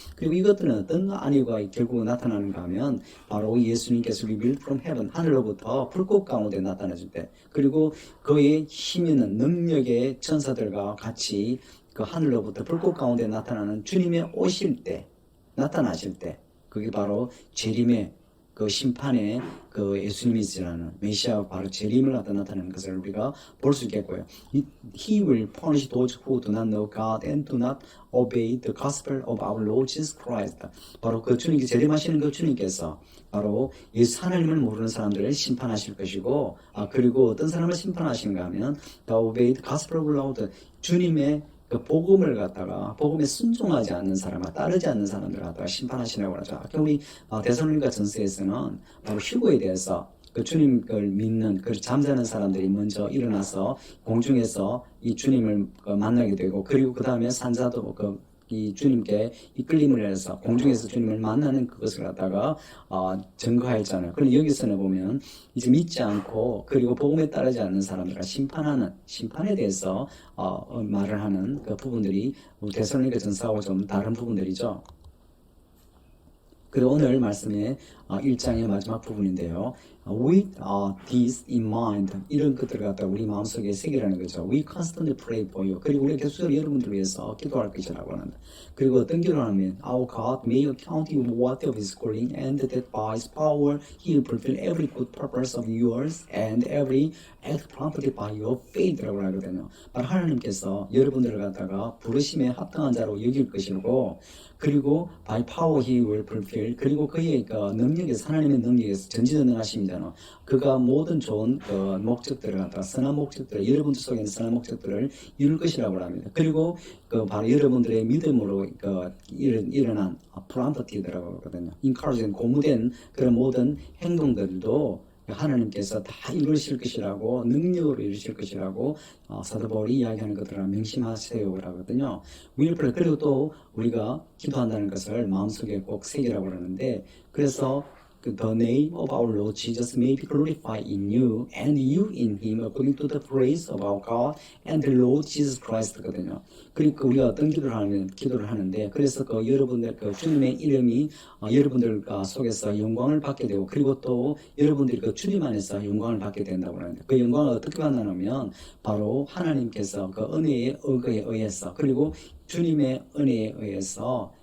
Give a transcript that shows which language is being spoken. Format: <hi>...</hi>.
<ko>그리고 이것들은 어떤 안위가 결국 나타나는가 하면 바로 예수님께서</ko> <en>revealed from heaven</en> <ko>하늘로부터 불꽃 가운데 나타나실 때 그리고 그의 힘 있는 능력의 천사들과 같이 그 하늘로부터 불꽃 가운데 나타나는 주님의 오실 때 나타나실 때 그게 바로 재림의 그 심판의 그 예수님이시라는 메시아가 바로 재림을 갖다 나타내는 것을 우리가 볼 수 있겠고요.</ko> <en>He will punish those who do not know God and do not obey the gospel of our Lord Jesus Christ.</en> <ko>바로 그 주님께 재림하시는 그 주님께서 바로 예수 하나님을 모르는 사람들을 심판하실 것이고 그리고 어떤 사람을 심판하신가 하면</ko> <en>the obey the gospel of our Lord</en> <ko>주님의 그 복음을 갖다가 복음에 순종하지 않는 사람과 따르지 않는 사람들을 갖다가 심판하시라고 하죠. 아까 우리 데살로니가 전서에서는 바로 휴거에 대해서 그 주님을 믿는 그 잠자는 사람들이 먼저 일어나서 공중에서 이 주님을 만나게 되고 그리고 그 다음에 산자도 이 주님께 이끌림을 해서 공중에서 주님을 만나는 그것을 갖다가 증거하였잖아요. 그런데 여기서는 보면 이제 믿지 않고 그리고 복음에 따르지 않는 사람들과 심판에 대해서 말을 하는 그 부분들이 데살로니가 전서하고 좀 다른 부분들이죠. 그리고 오늘 말씀의 1장의 마지막 부분인데요.</ko> <en>With this in mind,</en> <ko>이런 것들을 갖다가 우리 마음속에 새기라는 거죠.</ko> <en>We constantly pray for you.</en> <ko>그리고 우리가 계속적으로 여러분들을 위해서 기도할 것이라고 하는데 그리고 어떤 기도를 하면</ko> <en>Our God may account you worthy of His calling and that by His power He will fulfill every good purpose of yours and every act prompted by your faith라고 하거든요.</en> <ko>바로 하나님께서 여러분들을 갖다가 부르심에 합당한 자로 여길 것이고 그리고</ko> <en>by power He will fulfill</en> <ko>그리고 그의 능력에서 하나님의 능력에서 전지전능하심이잖아. 그가 모든 좋은 목적들을 갖다가 선한 목적들 여러분들 속에 있는 선한 목적들을 이룰 것이라고 합니다. 그리고 바로 여러분들의 믿음으로 일어난 프롬프티드라고 하거든요. 인카르진 고무된 그런 모든 행동들도 하나님께서 다 이루실 것이라고 능력으로 이루실 것이라고 사도 바울이 이야기하는 것들을 명심하세요 라거든요. 그리고 또 우리가 기도한다는 것을 마음속에 꼭 새기라고 그러는데 그래서</ko> <en>the name of our Lord Jesus may be glorified in you and you in Him according to the praise of our God and the Lord Jesus Christ거든요.</en> <ko>그러니까 우리가 어떤 기도를 하는데 그래서 여러분들 주님의 이름이 여러분들 속에서 영광을 받게 되고 그리고 또 여러분들이 주님 안에서 영광을 받게 된다고 하는데 그 영광을 어떻게 받느냐면 바로 하나님께서 그 은혜의 의거에 의해서 그리고 주님의 은혜에 의해서</ko>